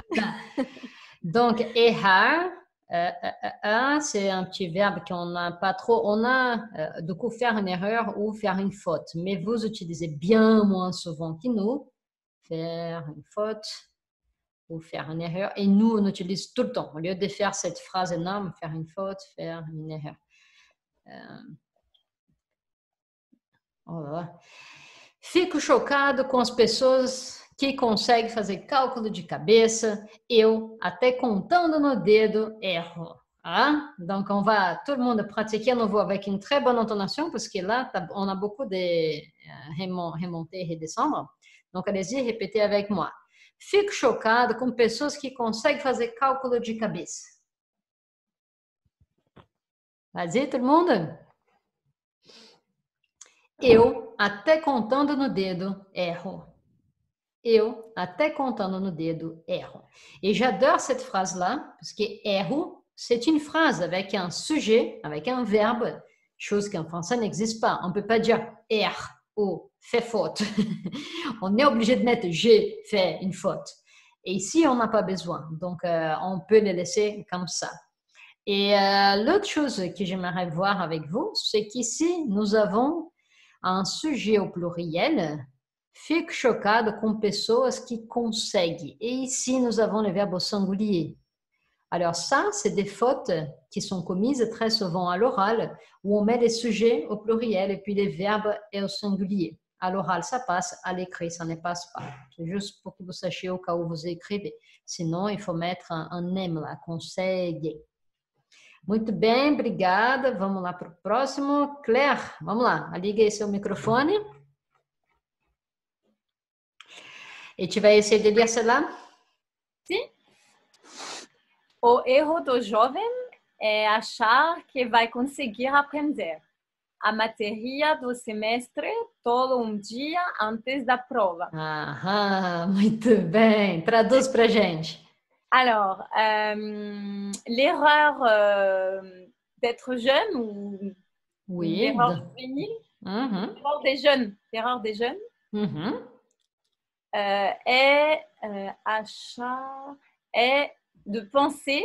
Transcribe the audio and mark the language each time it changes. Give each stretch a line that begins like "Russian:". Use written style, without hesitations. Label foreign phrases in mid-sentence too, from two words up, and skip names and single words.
French: Donc, errar, c'est un petit verbe qu'on n'a pas trop. On a, du coup, faire une erreur ou faire une faute. Mais vous utilisez bien moins souvent que nous. Faire une faute ou faire une erreur. Et nous, on utilise tout le temps. Au lieu de faire cette phrase énorme, faire une faute, faire une erreur.
Portuguese: Fico chocado com as pessoas que conseguem fazer cálculo de cabeça. Eu, até contando no dedo, erro. Ah?
French: Donc, on va tout le monde pratiquer à nouveau avec une très bonne intonation parce que là, on a beaucoup de remonter et redescendre. Donc, allez-y, répétez avec moi.
Portuguese: Fico chocado com pessoas que conseguem fazer cálculo de cabeça.
French: Vas-y, tout le monde?
Portuguese: Eu, até contando no dedo, erro. Eu, até contando no dedo, erro.
French: Et j'adore cette phrase-là, parce que erro, c'est une phrase avec un sujet, avec un verbe, chose qu'en français n'existe pas. On ne peut pas dire erre ou fait faute. On est obligé de mettre j'ai fait une faute. Et ici, on n'a pas besoin. Donc, on peut le laisser comme ça. Et l'autre chose que j'aimerais voir avec vous, c'est qu'ici, nous avons un sujet au pluriel.
Portuguese: Fico chocado com pessoas que conseguem.
French: Et ici, nous avons le verbe au singulier. Alors ça, c'est des fautes qui sont commises très souvent à l'oral, où on met les sujets au pluriel et puis les verbes au singulier. À l'oral, ça passe, à l'écrit, ça ne passe pas. C'est juste pour que vous sachiez au cas où vous écrivez. Sinon, il faut mettre un M lá, consegue.
Portuguese: Muito bem, obrigada. Vamos lá para o próximo. Claire, vamos lá. Liga aí seu microfone. E tu vai essayer de ler cela? Sim. O erro do jovem é achar que vai conseguir aprender a matéria do semestre todo um dia antes da prova. Muito bem. Traduz para gente.
French: Alors, l'erreur d'être jeune ou l'erreur juvénile, l'erreur des jeunes est de penser